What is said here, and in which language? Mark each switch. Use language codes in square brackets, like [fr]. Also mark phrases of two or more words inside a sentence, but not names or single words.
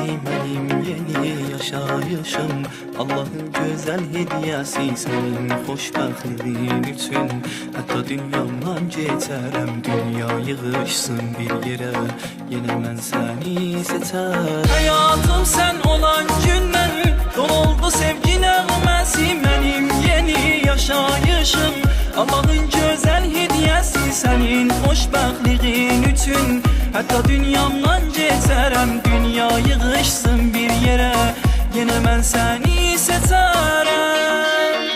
[az] Mənim yeni yaşayışım Allah'ın [tr] güzel hediyesi. [az] Senin xoşbəxtliyin üçün hətta dünyamdan geçərəm. Dünya yığışsın bir yerə, yenə mən səni seçərəm. Hayatım sen olan gündən dol oldu sevgi nəğməsi. Mənim yeni yaşayışım Allah'ın [tr] güzel hediyesi. [az] Senin xoşbəxtliyin üçün hətta dünyamdan geçərəm. Dünya yığışsın bir yerə, yenə mən səni seçərəm.